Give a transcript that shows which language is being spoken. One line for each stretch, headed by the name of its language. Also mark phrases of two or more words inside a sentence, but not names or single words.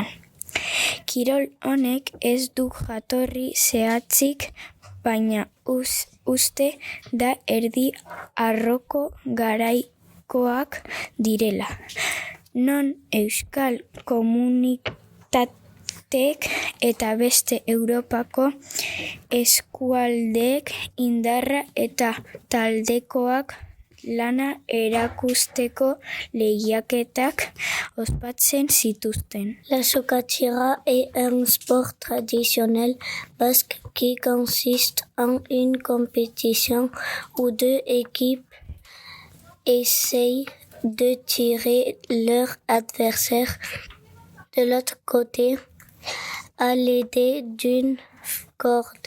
Basque: Kirol honek ez du jatorri zehatzik, baina uste da erdi arroko garaikoak direla, non euskal komunitateek eta beste Europako eskualdeek indarra eta taldekoak lana erakusteko lehiaketak ospatzen zituzten.
French: La sokatira est un sport traditionnel basque qui consiste en une compétition où deux équipes essayent de tirer leur adversaire de l'autre côté à l'aide d'une corde.